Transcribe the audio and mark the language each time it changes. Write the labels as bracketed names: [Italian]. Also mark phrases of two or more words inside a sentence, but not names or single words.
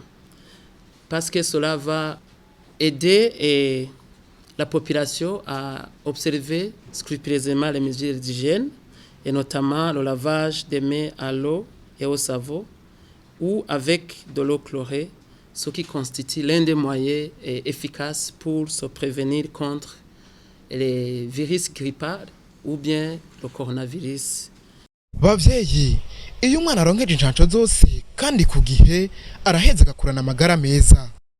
[French] Parce que cela va aider la population à observer scrupuleusement les mesures d'hygiène et notamment le lavage des mains à l'eau et au savon ou avec de l'eau chlorée, ce qui constitue l'un des moyens efficaces pour se prévenir contre les virus grippales ou bien le coronavirus. [Rundi] Bavyeyi, iyo umwana aronkeje incanco zose kandi ku gihe araheza agakurana amagara meza.